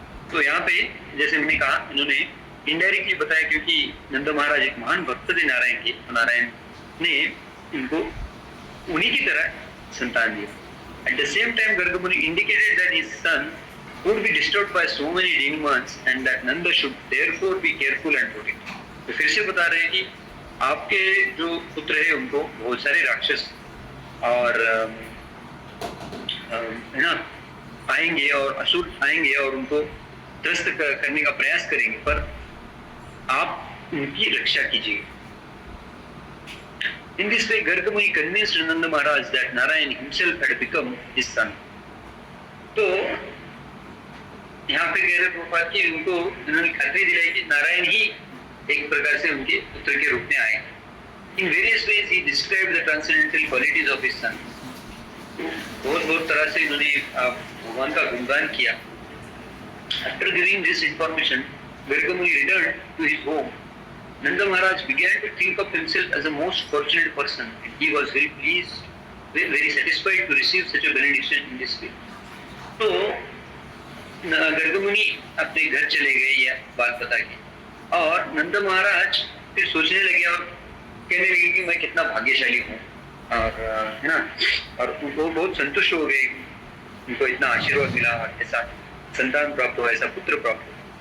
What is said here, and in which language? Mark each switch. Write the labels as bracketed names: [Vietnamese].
[Hindi] तो यहाँ पे जैसे मैंने कहा इन्होंने इनडायरेक्टली बताया क्योंकि नंद महाराज एक महान भक्त थे नारायण के, तो नारायण ने इनको उन्हीं की तरह संतान दिया। [English] At the same time, Gargamuni indicated that his son would be disturbed by so many demons and that Nanda should therefore be careful and protect. [Hindi] तो फिर से बता रहे हैं कि आपके जो पुत्र है उनको बहुत सारे राक्षस और है ना आएंगे और असुर आएंगे और उनको त्रस्त करने का प्रयास करेंगे, पर आप उनकी रक्षा कीजिए। [English] In this way, Garga Muni convinced Nanda Maharaj that Narayan himself had become his son. [Hindi] तो यहाँ पे कह रहे प्रभुपाद कि उनको उन्होंने खातरी दिलाई कि नारायण ही एक प्रकार से उनके पुत्र के रूप में आए। [English] In various ways, he described the transcendental qualities of his son. [Hindi] बहुत तरह से उन्होंने भगवान का गुणगान किया। [English] After giving this information, Garga Muni returned to his home. Nanda Maharaj began to think of himself as a most fortunate person, and he was very pleased, very satisfied to receive such a benediction in this way. [Hindi] तो गर्ग मुनि अपने घर चले गए यह बात बता के, और नंद महाराज फिर सोचने लगे और कहने लगे कि मैं कितना भाग्यशाली हूँ, और है ना, और उनको बहुत संतुष्ट हो गए, उनको इतना आशीर्वाद मिला, ऐसा संतान प्राप्त हुआ, ऐसा पुत्र प्राप्त हुआ।